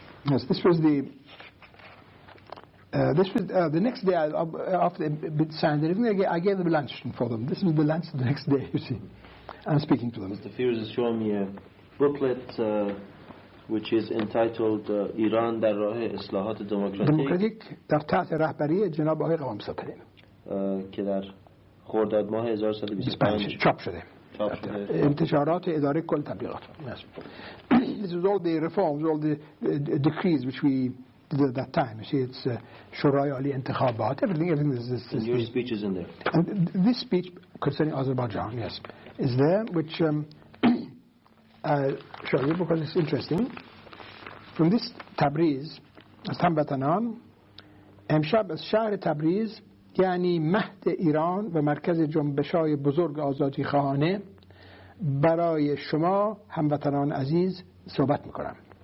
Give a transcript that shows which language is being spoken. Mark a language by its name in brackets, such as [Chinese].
[English] Yes, this was the next day after they signed everything. I gave them lunch for them. This was the lunch the next day. You see, I'm speaking to them. Mr. Fairouz is showing me a booklet which is entitled [Persian] "ایران در راه اصلاحات دموکراتیک در تحت رهبری جناب آقای قوام سفیر که در خرداد ماه 1125 چاپ شده. انتشارات اداره کل تبلیغات. [English] This was all the reforms, all the decrees which we did at that time. You see, it's [Persian] شورای عالی انتخابات, [English] everything is and your speech is in there. And this speech concerning Azerbaijan, yes, is there, which I'll show you because it's interesting. From this Tabriz, [Persian] از هموطنان امشب از شهر تبریز یعنی مهد ایران و مرکز جنبش‌های بزرگ آزادی خواهانه برای شما هموطنان عزیز صحبت می‌کنم.